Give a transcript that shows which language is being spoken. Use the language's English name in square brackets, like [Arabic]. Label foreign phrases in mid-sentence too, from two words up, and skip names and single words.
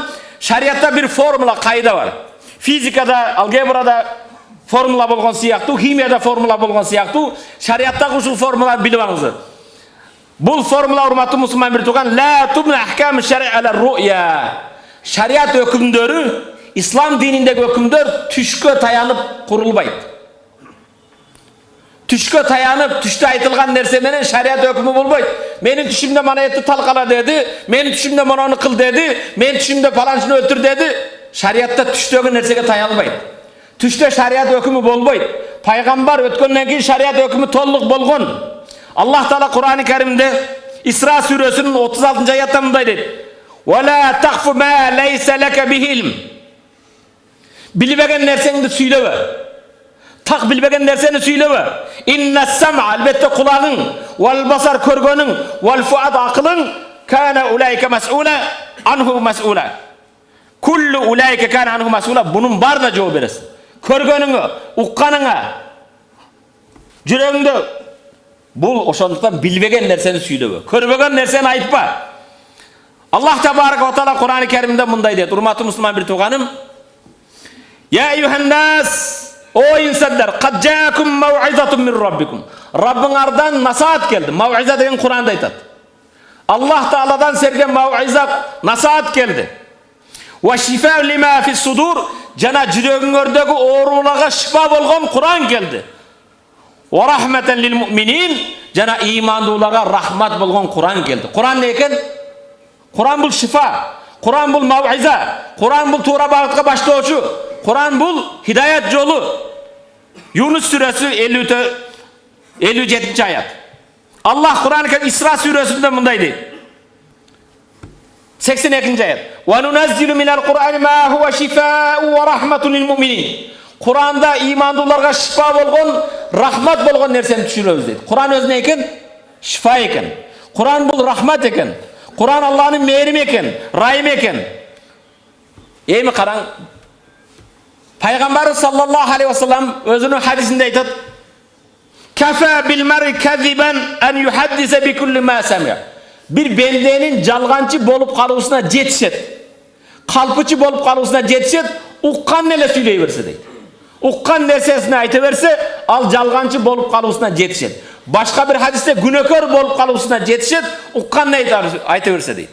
[Kyrgyz] Шариятта бир формула, каида бар. Физикада, алгебрада формула болгон сыяктуу, химияда формула болгон сыяктуу. Шариятта ушул формула bilip alыңыздар. Бул формула урматтуу мусулман бир тууган, [Arabic] لا تبنى أحكام الشرع على الرؤيا. [Kyrgyz] Шарият өкүмдөрү, Ислам динидеги өкүмдөр түшкө таянып курулбайды. Түшкө таянып, түштө айтылган нерсе менен шарият өкмү болбойт. Менин түшүмдө мана этти талкала деди, менин түшүмдө монуну кыл деди, менин түшүмдө паланчыны өлтүр деди. Шариятта түштөгү нерсеге таялбайт. Түштө шарият өкмү болбойт. Пайгамбар өткөндөн кийин шарият өкмү толук болгон. Аллах Таала Кур'ан-ы Каримде Исра сүрөсүнүн 36-аятта мындай дейт: [Arabic] "ولا تقف ما ليس لك به علم." [Kyrgyz] Билбеген нерсеңди сүйлөбө. Так билбеген нерсени сүйлөбө. [Arabic] إن السمع, [Kyrgyz] албетте кулагың, [Arabic] والبصر көргөнүң, والفؤاد акылың, كان أولئك مسؤولا عنه مسؤولا. كل أولئك كان عنه مسؤولا. [Kyrgyz] Мунун баарына жооп бересиң. Көргөнүңө, укканыңа, жүрөгүңдө бул ошондуктан билбеген нерсени сүйлөбө. Көрбөгөн нерсени айтпа. [Arabic] الله تبارك وتعالى [Kyrgyz] Кур'ан-ы Каримде мындай дейт. Урматтуу мусулман бир тууганым. [Arabic] يا أيها الناس, [Kyrgyz] о инсандар, [Arabic] قد جاءتكم موعظة من ربكم. [Kyrgyz] Раббыңардан насаат келди. Мау'иза деген Кур'анда айтат. Аллах Тааладан силерге мау'иза, насаат келди. [Arabic] وشفاء لما في الصدور, [Kyrgyz] жана жүрөгүңөрдөгү ооруларга шифа болгон Кур'ан келди. [Arabic] ورحمة للمؤمنين, [Kyrgyz] жана имандууларга рахмат болгон Кур'ан келди. Кур'ан не экен? Кур'ан бул шифа, Кур'ан бул мау'иза, Кур'ан бул туура багытка баштоочу, Кур'ан бул хидаят жолу. Юнус сүрөсү 57-аят. Аллах Кур'ан-ы Карим Исра сүрөсүндө мындай дейт. 82-аят. [Arabic] وننزل من القرآن ما هو شفاء ورحمة للمؤمنين. [Kyrgyz] Кур'анда имандууларга шифа болгон, рахмат болгон нерсени түшүрөбүз дейт. Кур'ан өзү не экен? Шифа экен. Кур'ан бул рахмат экен. Кур'ан Аллахтын мээрими экен, райымы экен. Эми караң. Пайгамбар [Arabic] صلى الله عليه وسلم [Kyrgyz] өзүнүн хадисинде айтат: [Arabic] "كفى بالمرء كذبا أن يحدث بكل ما سمع." [Kyrgyz] Bir bendенин жалганчы болуп калуусуна жетишет. Калпычы болуп калуусуна жетишет, уккан эле сүйлөй берсе дейт. Уккан нерсесин айта берсе, ал жалганчы болуп калуусуна жетишет. Башка бир хадисте күнөкөр болуп калуусуна жетишет, уккан айта берсе дейт.